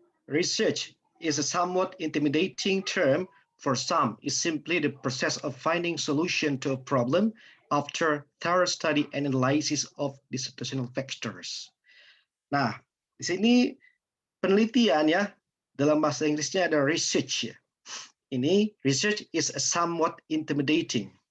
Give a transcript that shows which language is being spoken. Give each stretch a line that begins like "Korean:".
English: Research is a somewhat intimidating term for some. It's simply the process of finding solution to a problem after thorough study and analysis of the situational factors.
Indonesian: Nah, di sini penelitian ya, dalam bahasa Inggrisnya ada research ya.
English: Ini research is a somewhat intimidating.